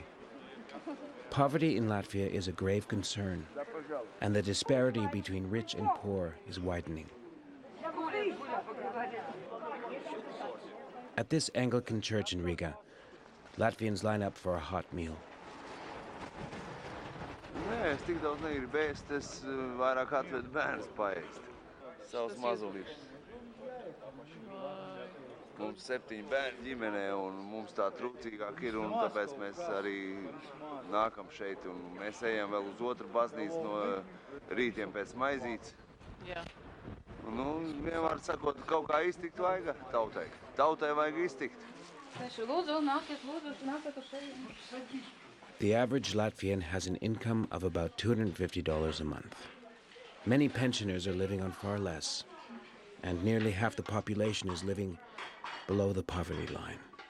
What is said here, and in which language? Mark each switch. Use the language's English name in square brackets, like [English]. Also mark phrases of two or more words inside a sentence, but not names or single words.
[English] Poverty in Latvia is a grave concern, and the disparity between rich and poor is widening. At this Anglican church in Riga, Latvians line up for a hot meal. [Latvian] Nē, es tik daudz negribu ēst, es vairāk atvedu bērnus paēst. Savus mazulīšus. Mums 7 bērni ģimenē, un mums tā trūcīgāk ir, un tāpēc mēs arī nākam šeit, un mēs ejam vēl uz otru baznīcu no rītiem pēc maizītes. Jā. Nu, vienmēr sakot, kaut kā iztikt vajag tautai. Tautai vajag iztikt. [English] The average Latvian has an income of about $250 a month. Many pensioners are living on far less, and nearly half the population is living below the poverty line.